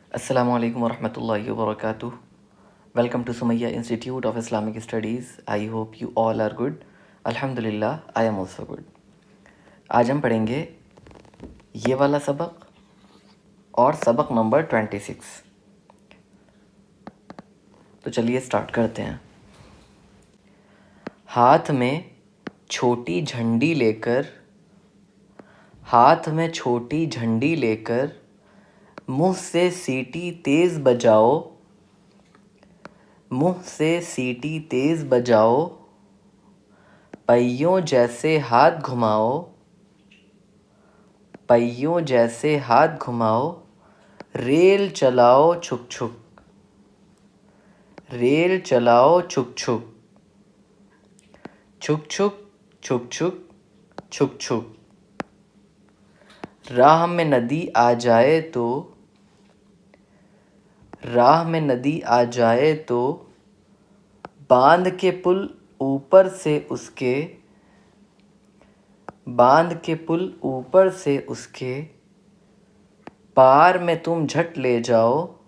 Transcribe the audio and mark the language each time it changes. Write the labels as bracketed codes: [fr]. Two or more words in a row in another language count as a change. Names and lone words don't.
[ar] السلام عليكم ورحمة الله وبركاته. [en] Welcome to Sumayya Institute of Islamic Studies. I hope you all are good. Alhamdulillah, I am also good. [hi] आज हम पढ़ेंगे ये वाला सबक और सबक नंबर 26। तो चलिए स्टार्ट करते हैं। हाथ में छोटी झंडी लेकर, हाथ में छोटी झंडी लेकर मुंह से सीटी तेज बजाओ, मुंह से सीटी तेज बजाओ, पहियों जैसे हाथ घुमाओ, पहियों जैसे हाथ घुमाओ, रेल चलाओ छुक छुक, रेल चलाओ छुक छुक, छुक छुक छुक छुक छुक छुक। राह में नदी आ जाए तो, राह में नदी आ जाए तो बांध के पुल ऊपर से उसके, बांध के पुल ऊपर से उसके पार में तुम झट ले जाओ,